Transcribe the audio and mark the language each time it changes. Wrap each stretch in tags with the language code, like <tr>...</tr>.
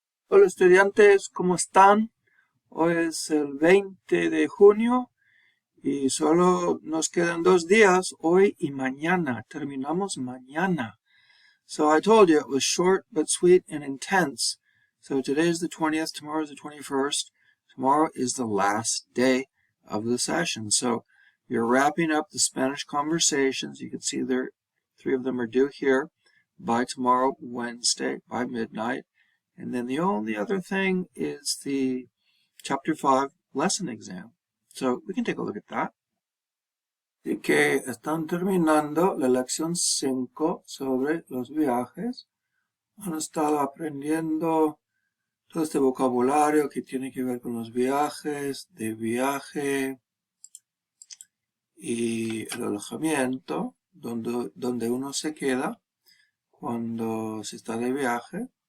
<es>Hola estudiantes, ¿cómo están? Hoy es el 20 de junio y solo nos quedan 2 días, hoy y mañana. Terminamos mañana.</es> <en>So I told you it was short but sweet and intense. So today is the 20th, tomorrow is the 21st. Tomorrow is the last day of the session. So you're wrapping up the Spanish conversations. You can see there 3 of them are due here by tomorrow, Wednesday, by midnight. And then the only other thing is the Chapter 5 lesson exam. So we can take a look at that.</en> <es>Así que están terminando la lección 5 sobre los viajes. Han estado aprendiendo todo este vocabulario que tiene que ver con los viajes, de viaje y el alojamiento, donde uno se queda cuando se está de viaje.</es>